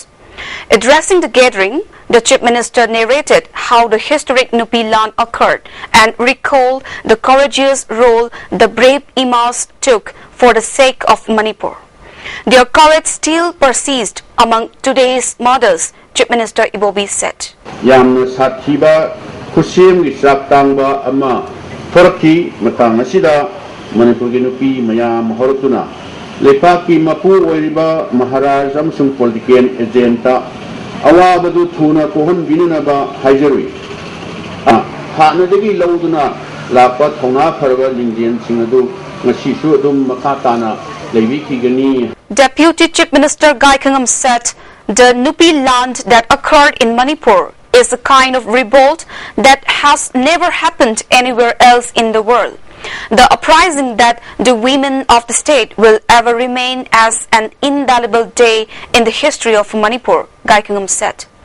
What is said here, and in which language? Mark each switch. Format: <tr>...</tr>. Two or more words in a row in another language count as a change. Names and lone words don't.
<en>Addressing the gathering, the Chief Minister narrated how the historic Nupi Land occurred and recalled the courageous role the brave Imas took for the sake of Manipur. Their courage still persists among today's mothers, Chief Minister Ibobi said.</en> <mni>Yamna sathiba khusim gi saktangba ama forki matang asida Manipur gi nupi mayam hortuna lepaki mapu oiriba maharaj amsung</mni> <en>political agenda</en> <mni>awabadu thuna kohon binunaba haijarui hanadagi lauduna lapa thona pharba lingjen singadu ngasisu adum makatana leibiki gani.</mni> <en>Deputy Chief Minister Gai Kangam said the Nupi land that occurred in Manipur is a kind of revolt that has never happened anywhere else in the world. The uprising that the women of the state will ever remain as an indelible day in the history of Manipur, Gai Kangam said.</en>